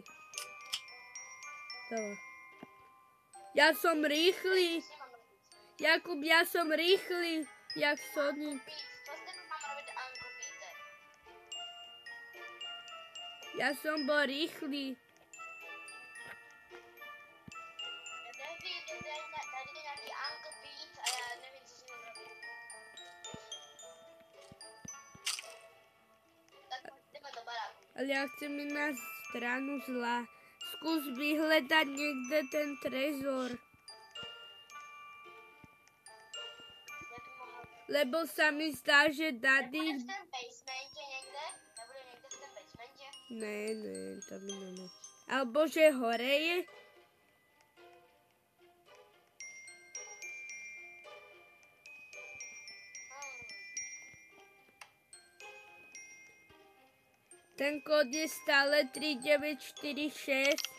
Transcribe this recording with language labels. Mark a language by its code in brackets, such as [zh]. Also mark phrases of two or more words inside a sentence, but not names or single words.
[sk] Dobre. Ja som rýchly. Jakub, ja som rýchly, jak Sonic. Co s tebou mám robiť, Uncle Peter? Ja som bol rýchly. [cs] Ja nevím, tady je nějaký Uncle Pete a já nevím, co si mám robit. Tak jdeme do baráku. [sk] Ale ja chcem ísť na stranu zla. Skús vyhľadať niekde ten trezor. [cs] Já bych mohla... [sk] Lebo sa mi zdá, že [cs] Nebude Daddy... v tom basementě někde? Nebude někde v tom basementě? Ne, [sk] to by nemá. Alebo že hore je? Ten kód je stále 3946.